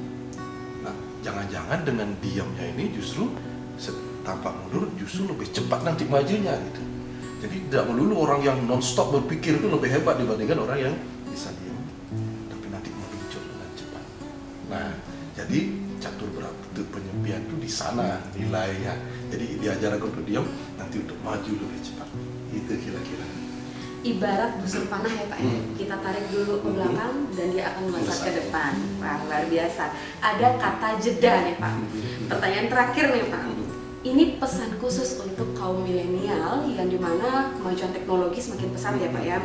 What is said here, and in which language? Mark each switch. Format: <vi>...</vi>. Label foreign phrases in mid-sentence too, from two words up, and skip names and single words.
<id>Nah, jangan-jangan dengan diamnya ini justru tampak mundur justru lebih cepat nanti majunya gitu. Jadi tidak melulu orang yang non-stop berpikir itu lebih hebat dibandingkan orang yang bisa diam tapi nanti meluncur dengan cepat. Nah, jadi catur berata penyepian itu di sana nilainya. Jadi diajarkan untuk diam, nanti untuk maju lebih cepat. Itu kira-kira. Ibarat busur panah ya Pak, kita tarik dulu ke belakang dan dia akan melesat ke depan. Wah, luar biasa. Ada kata jeda nih Pak. Pertanyaan terakhir nih Pak. Ini pesan khusus untuk kaum milenial yang dimana kemajuan teknologi semakin pesat ya Pak ya.</id>